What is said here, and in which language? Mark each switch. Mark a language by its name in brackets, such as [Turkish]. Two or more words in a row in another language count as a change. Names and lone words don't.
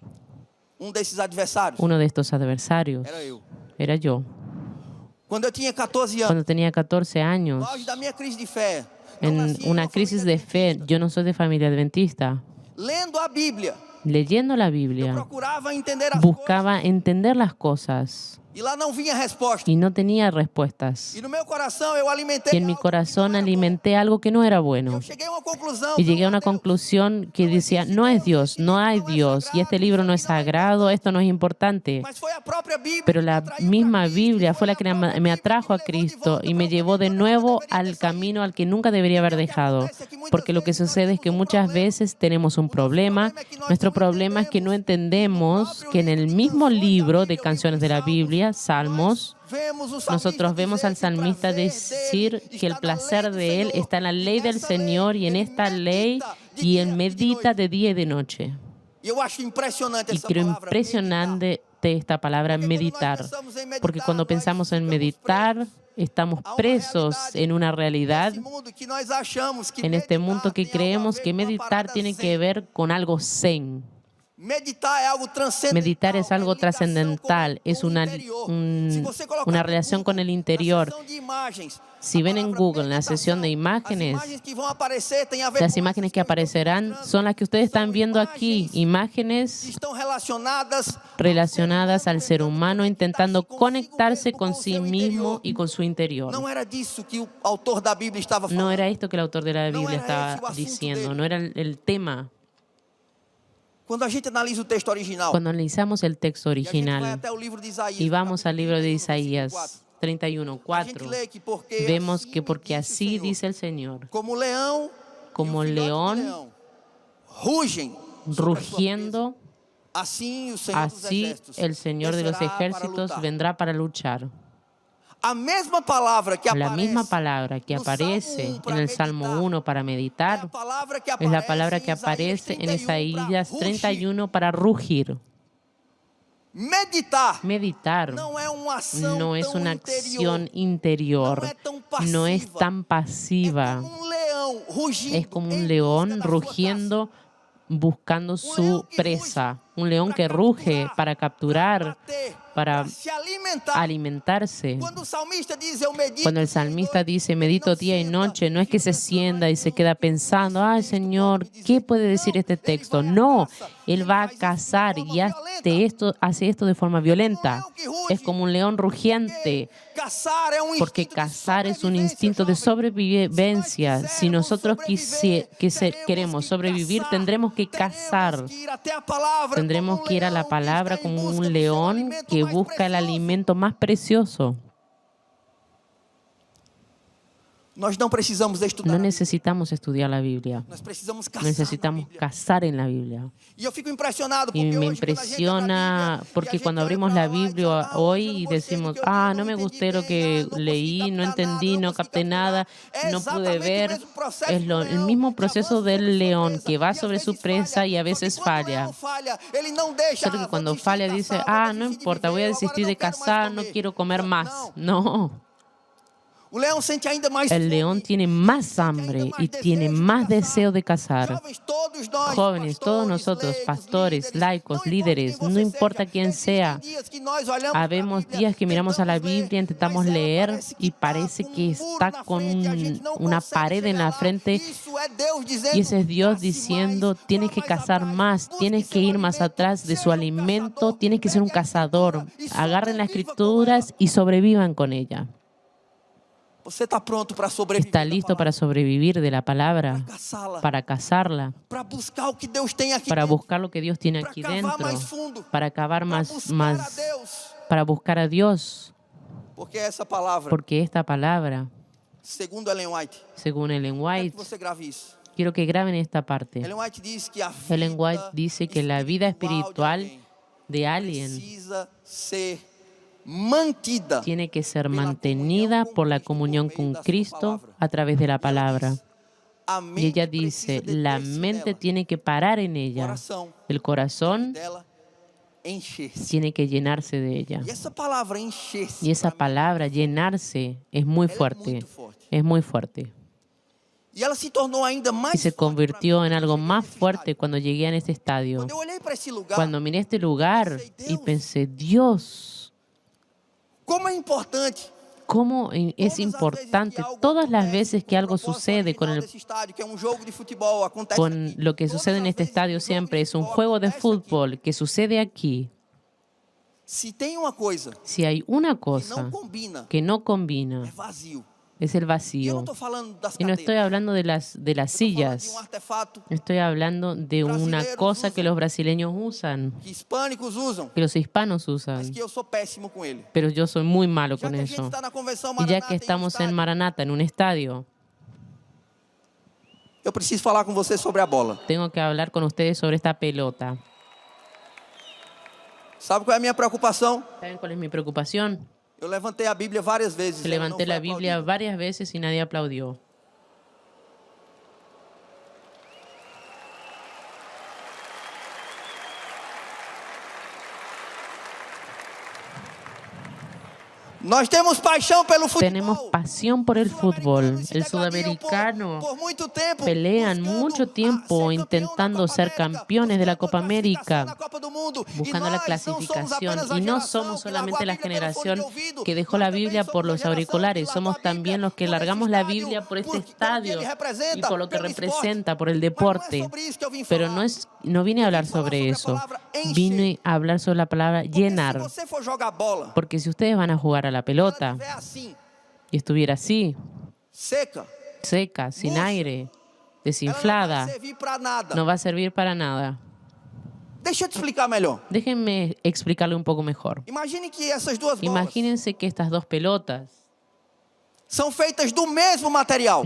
[Spanish] Uno de estos adversarios era yo. Cuando tenía 14 años, en una crisis de fe, yo no soy de familia adventista. Leyendo la Biblia, buscaba entender las cosas. [Portuguese] E lá não vinha resposta. [Spanish] y no tenía respuestas. [Portuguese] E no meu coração eu [Spanish] Y [Portuguese] alimentei [Spanish] en mi [Portuguese] algo que [Spanish] corazón [Portuguese] não era bom. [Spanish] alimenté algo que no era bueno. [Portuguese] Eu cheguei a uma conclusão. [Spanish] Y llegué a [Portuguese] não [Spanish] una [Portuguese] há Deus. [Spanish] conclusión que decía, no es Dios, no hay Dios, y este libro no es sagrado, esto no es importante. [Portuguese] Mas foi a própria Bíblia [Spanish] Pero [Portuguese] que me [Spanish] la [Portuguese] atraiu pra [Spanish] misma [Portuguese] Cristo, [Spanish] Biblia [Portuguese] foi [Spanish] fue la [Portuguese] a [Spanish] que [Portuguese] própria [Spanish] me [Portuguese] Bíblia [Spanish] atrajo a [Portuguese] que me levou de [Spanish] Cristo [Portuguese] volta [Spanish] y me [Portuguese] para o [Spanish] llevó de [Portuguese] caminho que eu [Spanish] nuevo [Portuguese] nunca deveria [Spanish] al [Portuguese] ter saído. [Spanish] camino al que nunca debería haber dejado. Porque lo que sucede es que muchas veces tenemos un problema. Nuestro problema es que no entendemos que en el mismo libro de canciones de la Biblia, Salmos, nosotros vemos al salmista decir que el placer de él está en la ley del Señor y en esta ley, y él medita de día y de noche. [Portuguese] E eu acho impressionante [Spanish] Y [Portuguese] essa [Spanish] creo [Portuguese] palavra, meditar. [Spanish] impresionante esta palabra meditar, porque cuando pensamos en meditar, estamos presos en una realidad, [Portuguese] Esse mundo que nós achamos que [Spanish] en este [Portuguese] meditar [Spanish] mundo que [Portuguese] tem algo a [Spanish] creemos [Portuguese] ver [Spanish] que [Portuguese] com uma [Spanish] meditar [Portuguese] parada [Spanish] tiene [Portuguese] zen. [Spanish] que ver con algo zen. [Portuguese] Meditar é algo transcendental. [Spanish] Meditar es algo [Portuguese] é ligação [Spanish] trascendental, [Portuguese] com [Spanish] es [Portuguese] o [Spanish] una, [Portuguese] interior. [Spanish] un- [Portuguese] Se você colocar [Spanish] una [Portuguese] no [Spanish] relación con [Portuguese] Google, [Spanish] el [Portuguese] na [Spanish] interior. [Portuguese] seção de imagens, [Spanish] Si [Portuguese] a [Spanish] ven en [Portuguese] palavra [Spanish] Google, en la sesión de [Portuguese] meditação, [Spanish] imágenes, [Portuguese] as imagens que vão aparecer têm a ver [Spanish] las [Portuguese] com [Spanish] imágenes [Portuguese] essas [Spanish] que [Portuguese] coisas eu estou [Spanish] aparecerán [Portuguese] mostrando. [Spanish] son las que ustedes están viendo aquí, [Portuguese] que [Spanish] imágenes [Portuguese] estão relacionadas [Spanish] relacionadas al ser humano intentando conectarse con [Portuguese] com o [Spanish] sí [Portuguese] seu [Spanish] mismo [Portuguese] interior. [Spanish] y con su interior. [Portuguese] Não era disso que o autor da Bíblia estava falando. [Spanish] No era esto que el autor de la [Portuguese] No [Spanish] Biblia [Portuguese] era ese o [Spanish] estaba [Portuguese] asunto [Spanish] diciendo, [Portuguese] dele. [Spanish] no era el tema. [Portuguese] Quando a gente analisa o texto original, [Spanish] Cuando analizamos el texto [Portuguese] e a gente vai [Spanish] original [Portuguese] até o livro de Isaías, [Spanish] y vamos [Portuguese] capítulo [Spanish] al libro de [Portuguese] 31, versículo [Spanish] Isaías [Portuguese] 4, [Spanish] 31, [Portuguese] a gente [Spanish] 4, [Portuguese] lê que porque [Spanish] vemos [Portuguese] assim [Spanish] que [Portuguese] me [Spanish] porque [Portuguese] disse o [Spanish] así [Portuguese] Senhor, [Spanish] dice el Señor, [Portuguese] como leão, [Spanish] como [Portuguese] e o filhote do [Spanish] león [Portuguese] leão, rugem sobre a sua [Spanish] rugiendo, [Portuguese] presa. Assim o Senhor dos [Spanish] así [Portuguese] exércitos [Spanish] el Señor de los [Portuguese] descerá para [Spanish] ejércitos [Portuguese] lutar. [Spanish] vendrá para luchar. [Portuguese] A mesma palavra que [Spanish] La misma [Portuguese] aparece [Spanish] palabra que [Portuguese] no Salmo [Spanish] aparece [Portuguese] 1 [Spanish] en [Portuguese] para [Spanish] el Salmo [Portuguese] meditar, [Spanish] 1 para [Portuguese] é a [Spanish] meditar [Portuguese] palavra que [Spanish] es la palabra que [Portuguese] aparece [Spanish] aparece en [Portuguese] 31 para [Spanish] Isaías [Portuguese] rugir. [Spanish] 31 para rugir. [Portuguese] Meditar [Spanish] Meditar [Portuguese] não é uma ação [Spanish] no es [Portuguese] tão [Spanish] una [Portuguese] interior, [Spanish] acción interior, [Portuguese] não é tão passiva, [Spanish] no es tan pasiva. [Portuguese] é como um leão rugindo, [Spanish] Es como un [Portuguese] em [Spanish] león [Portuguese] busca da sua [Spanish] rugiendo buscando su presa. Un león que ruge para capturar, para [Portuguese] se alimentar. [Spanish] alimentarse. [Portuguese] Quando o salmista diz eu medito, [Spanish] Cuando el salmista dice, medito día y noche, no es que se sienta y se queda pensando, ay Señor, ¿qué puede decir este texto? No, él va a cazar y hace esto de forma violenta. Es como un león rugiente, [Portuguese] caçar é um [Spanish] porque [Portuguese] instinto de [Spanish] cazar es un [Portuguese] sobrevivência, [Spanish] instinto de [Portuguese] jovem. [Spanish] sobrevivencia. Si nosotros queremos sobrevivir, [Portuguese] caçar, [Spanish] tendremos que cazar. [Portuguese] teremos que ir até a palavra [Spanish] Tendremos [Portuguese] como [Spanish] que ir a la [Portuguese] leão [Spanish] palabra [Portuguese] está em [Spanish] como [Portuguese] busca [Spanish] un [Portuguese] do seu [Spanish] león [Portuguese] alimento [Spanish] que [Portuguese] mais [Spanish] busca el [Portuguese] precioso. [Spanish] alimento más precioso. [Portuguese] Nós não precisamos estudar. [Spanish] No necesitamos estudiar la Biblia. [Portuguese] Nós precisamos caçar [Spanish] Necesitamos [Portuguese] na Bíblia. [Spanish] cazar en la Biblia. [Portuguese] E eu fico impressionado porque [Spanish] Y me [Portuguese] hoje, quando a gente abre a [Spanish] impresiona [Portuguese] Bíblia, e a [Spanish] porque [Portuguese] gente [Spanish] cuando [Portuguese] olha [Spanish] abrimos [Portuguese] pra [Spanish] la [Portuguese] lá e [Spanish] Biblia [Portuguese] fala, "Ah, [Spanish] hoy [Portuguese] eu [Spanish] y [Portuguese] não gostei [Spanish] decimos, [Portuguese] do que eu li, [Spanish] no me [Portuguese] entendi [Spanish] gusté lo [Portuguese] bem, [Spanish] que [Portuguese] não [Spanish] leí, [Portuguese] consegui [Spanish] no [Portuguese] captar [Spanish] entendí, [Portuguese] nada, [Spanish] no [Portuguese] não consegui [Spanish] capté [Portuguese] captar [Spanish] nada, [Portuguese] É [Spanish] no pude [Portuguese] exatamente o [Spanish] ver". [Portuguese] mesmo processo [Spanish] Es [Portuguese] do [Spanish] el [Portuguese] leão, [Spanish] mismo [Portuguese] que [Spanish] proceso [Portuguese] avança sobre [Spanish] del [Portuguese] sua [Spanish] león [Portuguese] presa, [Spanish] que va [Portuguese] e às [Spanish] sobre su [Portuguese] vezes [Spanish] presa y a [Portuguese] Só que [Spanish] veces [Portuguese] quando o [Spanish] falla. [Portuguese] leão falha, ele não deixa, [Spanish] Solo que [Portuguese] vou [Spanish] cuando [Portuguese] desistir de [Spanish] falla dice, [Portuguese] caçar, vou [Spanish] no [Portuguese] desistir de [Spanish] importa, voy a [Portuguese] viver, agora [Spanish] desistir [Portuguese] não [Spanish] de [Portuguese] quero mais [Spanish] cazar, no [Portuguese] comer. [Spanish] quiero comer más. [Portuguese] Não. [Spanish] No. [Portuguese] O leão sente ainda mais [Spanish] El [Portuguese] fome, [Spanish] león tiene más hambre y tiene más deseo de cazar. [Portuguese] Jovens, todos nós, [Spanish] Jóvenes, todos [Portuguese] pastores, [Spanish] nosotros, [Portuguese] leigos, [Spanish] pastores, [Portuguese] líderes, [Spanish] laicos, [Portuguese] não [Spanish] líderes, [Portuguese] importa quem [Spanish] no [Portuguese] você [Spanish] importa [Portuguese] seja, [Spanish] quién sea. [Portuguese] existem dias que nós olhamos pra [Spanish] Habemos [Portuguese] Bíblia, [Spanish] días que miramos a la [Portuguese] tentamos ler, [Spanish] Biblia, intentamos [Portuguese] mas ela [Spanish] leer [Portuguese] parece que [Spanish] y [Portuguese] tá [Spanish] parece [Portuguese] com [Spanish] que [Portuguese] muro [Spanish] está [Portuguese] na [Spanish] con [Portuguese] frente, a gente não [Spanish] una [Portuguese] consegue [Spanish] pared en [Portuguese] chegar [Spanish] la [Portuguese] lá. [Spanish] frente, [Portuguese] Isso é Deus dizendo, [Spanish] y ese es Dios [Portuguese] "Cace [Spanish] diciendo, [Portuguese] mais, [Spanish] tienes [Portuguese] vá [Spanish] que [Portuguese] mais [Spanish] cazar [Portuguese] atrás, [Spanish] más, [Portuguese] busque [Spanish] tienes que [Portuguese] seu [Spanish] ir más [Portuguese] alimento, [Spanish] atrás de su [Portuguese] seja [Spanish] alimento, [Portuguese] caçador, [Spanish] tienes que ser un [Portuguese] pegue a [Spanish] cazador, [Portuguese] escritura e [Spanish] agarren las [Portuguese] sobreviva com ela". [Spanish] escrituras y sobrevivan con ella. [Portuguese] Você está pronto para sobreviver [Spanish] ¿Está [Portuguese] da [Spanish] listo para [Portuguese] palavra, [Spanish] sobrevivir de la palabra, [Portuguese] caçá-la, [Spanish] para cazarla, [Portuguese] para buscar o que Deus tem aqui [Spanish] para [Portuguese] dentro, [Spanish] buscar lo que Dios tiene [Portuguese] para [Spanish] aquí [Portuguese] cavar [Spanish] dentro, [Portuguese] mais fundo, [Spanish] para cavar [Portuguese] para [Spanish] más, [Portuguese] buscar a Deus? [Spanish] para buscar a Dios? [Portuguese] Porque essa palavra, [Spanish] Porque esta palabra, [Portuguese] segundo Ellen White, [Spanish] según Ellen [Portuguese] quero [Spanish] White, [Portuguese] que você grave isso. [Spanish] quiero que graben esta parte. [Portuguese] Ellen White diz que a [Spanish] Ellen White [Portuguese] vida [Spanish] dice que la vida espiritual de alguien [Portuguese] precisa ser mantida [Spanish] tiene que ser mantenida por la comunión con Cristo a través de la palabra. [Portuguese] A [Spanish] Y [Portuguese] mente [Spanish] ella dice, [Portuguese] precisa [Spanish] la [Portuguese] deter-se [Spanish] mente [Portuguese] nela, [Spanish] tiene que parar en [Portuguese] o [Spanish] ella, [Portuguese] coração [Spanish] el corazón [Portuguese] dela encher-se. [Spanish] tiene que llenarse de ella. [Portuguese] E essa palavra encher-se, [Spanish] Y esa [Portuguese] pra mim, [Spanish] palabra, llenarse, es muy [Portuguese] ela é [Spanish] fuerte, [Portuguese] muito forte. [Spanish] es muy fuerte. [Portuguese] E ela se tornou ainda [Spanish] Y [Portuguese] mais [Spanish] se [Portuguese] forte pra [Spanish] convirtió [Portuguese] mim [Spanish] en [Portuguese] quando [Spanish] algo [Portuguese] eu cheguei [Spanish] más [Portuguese] nesse [Spanish] fuerte [Portuguese] estádio. [Spanish] cuando llegué a este estadio. [Portuguese] Quando eu olhei para esse lugar, [Spanish] Cuando miré este lugar y pensé, Dios, [Portuguese] como é importante [Spanish] cómo es importante todas las veces que algo sucede con lo que sucede en este estadio siempre es un juego de fútbol que sucede aquí. [Portuguese] Se tem uma coisa [Spanish] Si hay una [Portuguese] que [Spanish] cosa [Portuguese] não combina, [Spanish] que no [Portuguese] é [Spanish] combina, [Portuguese] vazio. [Spanish] es el [Portuguese] E eu não [Spanish] vacío. [Portuguese] estou falando das [Spanish] Y no estoy [Portuguese] cadeiras. [Spanish] hablando de las [Portuguese] Eu estou falando de [Spanish] sillas. [Portuguese] artefato [Spanish] Estoy hablando de una [Portuguese] Brasileiros [Spanish] cosa que usan. los brasileños usan, [Portuguese] que hispânicos usam, [Spanish] que los hispanos [Portuguese] mas [Spanish] usan. [Portuguese] que eu sou péssimo com ele. [Spanish] Pero yo soy muy malo [Portuguese] Já [Spanish] con [Portuguese] que a gente [Spanish] eso. [Portuguese] está na convenção [Spanish] Y ya [Portuguese] Maranata [Spanish] que estamos en [Portuguese] estádio, [Spanish] Maranata, en un estadio, [Portuguese] eu preciso falar com você sobre a bola. [Spanish] tengo que hablar con ustedes sobre esta pelota. [Portuguese] Sabe qual é a minha preocupação? [Spanish] ¿Saben cuál es mi preocupación? [Portuguese] Eu levantei a Bíblia várias vezes. Que ela não [Spanish] levanté [Portuguese] foi [Spanish] la Biblia [Portuguese] aplaudida. [Spanish] varias veces y nadie aplaudió. [Portuguese] Nós temos paixão pelo futebol. [Spanish] Tenemos pasión por el fútbol. El sudamericano [Portuguese] por muito tempo [Spanish] pelean [Portuguese] buscando [Spanish] mucho [Portuguese] ser [Spanish] tiempo [Portuguese] campeão [Spanish] intentando [Portuguese] da Copa [Spanish] ser [Portuguese] América, [Spanish] campeones de la [Portuguese] buscando [Spanish] Copa [Portuguese] classificação [Spanish] América, [Portuguese] na Copa do Mundo. E [Spanish] buscando la [Portuguese] nós não somos [Spanish] clasificación. [Portuguese] apenas a [Spanish] Y no [Portuguese] geração [Spanish] somos [Portuguese] que largou [Spanish] solamente [Portuguese] a [Spanish] la [Portuguese] Bíblia pelo fone [Spanish] generación [Portuguese] de ouvido, [Spanish] que dejó [Portuguese] nós [Spanish] la [Portuguese] também [Spanish] Biblia [Portuguese] somos [Spanish] por [Portuguese] a [Spanish] los [Portuguese] geração que [Spanish] auriculares. [Portuguese] largou [Spanish] Somos [Portuguese] a Bíblia [Spanish] también los que [Portuguese] por esse [Spanish] largamos la [Portuguese] estádio, [Spanish] Biblia por este [Portuguese] pelo que [Spanish] estadio [Portuguese] ele [Spanish] y [Portuguese] representa, [Spanish] por lo que [Portuguese] pelo esporte. [Spanish] representa, por el [Portuguese] Mas não é [Spanish] deporte. [Portuguese] sobre isso que eu vim [Spanish] Pero [Portuguese] falar. [Spanish] no vine a hablar [Portuguese] Vim falar [Spanish] sobre [Portuguese] a [Spanish] eso. [Portuguese] palavra encher. [Spanish] Vine a hablar sobre la palabra [Portuguese] Porque [Spanish] llenar. [Portuguese] se você for jogar bola, [Spanish] Porque si ustedes van a jugar a la [Portuguese] ela [Spanish] pelota [Portuguese] estiver assim, [Spanish] y estuviera así, [Portuguese] seca, [Spanish] seca, sin [Portuguese] Murcha. [Spanish] aire, [Portuguese] ela não vai [Spanish] desinflada, [Portuguese] servir para nada. [Spanish] no va a servir para nada. [Portuguese] Deixa eu te explicar melhor. [Spanish] Déjenme explicarle un poco mejor. [Portuguese] Imagine que essas duas bolas [Spanish] Imagínense que estas dos pelotas [Portuguese] são feitas do mesmo material.